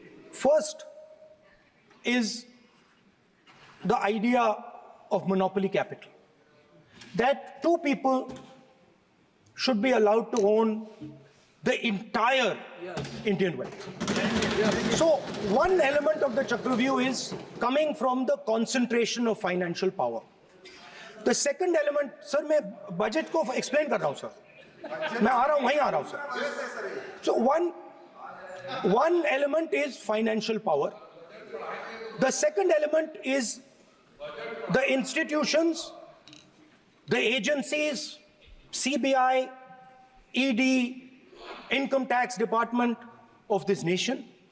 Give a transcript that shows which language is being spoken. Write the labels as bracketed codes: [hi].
[en] First is the idea of monopoly capital, that 2 people should be allowed to own the entire Indian wealth. So one element of the Chakravyuh is coming from the concentration of financial power. The second element, sir, [hi] मैं budget को explain कर रहा हूं sir, मैं आ रहा हूं, वहीं आ रहा हूं sir. [en] So one element is financial power. The second element is the institutions, the agencies, CBI, ED, Income Tax Department of this nation.